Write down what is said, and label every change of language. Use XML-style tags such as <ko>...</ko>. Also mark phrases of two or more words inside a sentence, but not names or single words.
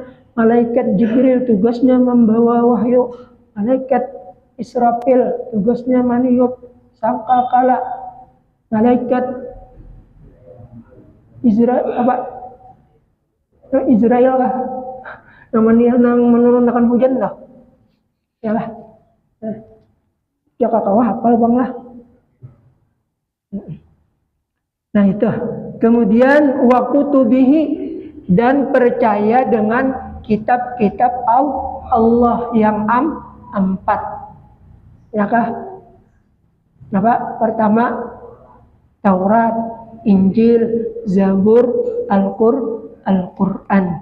<id>Malaikat Jibril tugasnya membawa wahyu, malaikat Israfil tugasnya meniup sangkakala, malaikat Israel lah, namanya nang menurunkan hujan lah, ya lah.</id> <bjn>Jaka kawa hafal bang lah.</bjn> <id>Nah itu.</id> <ar>Kemudian وكتبه,</ar> <id>dan percaya dengan kitab-kitab Allah yang 4. Ya kah? Apa? Pertama Taurat, Injil, Zabur, Al-Quran.</id>